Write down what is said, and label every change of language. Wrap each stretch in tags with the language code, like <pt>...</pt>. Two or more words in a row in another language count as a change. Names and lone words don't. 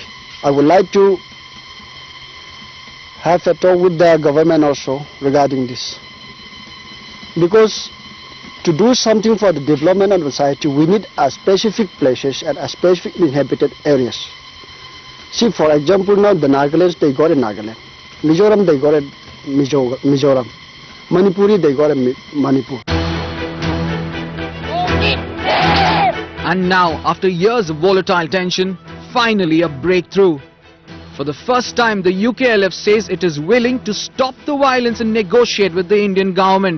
<en>I would like to have a talk with the government also regarding this. Because to do something for the development of society, we need a specific places and a specific inhabited areas. See, for example, now the Nagalands, they got a Nagaland. Mizoram, they got a Mizoram. Manipuri, they got a Manipur. And now, after years of volatile tension, finally a breakthrough. For the first time, the Uklf says it is willing to stop the violence and negotiate with the Indian government.</en>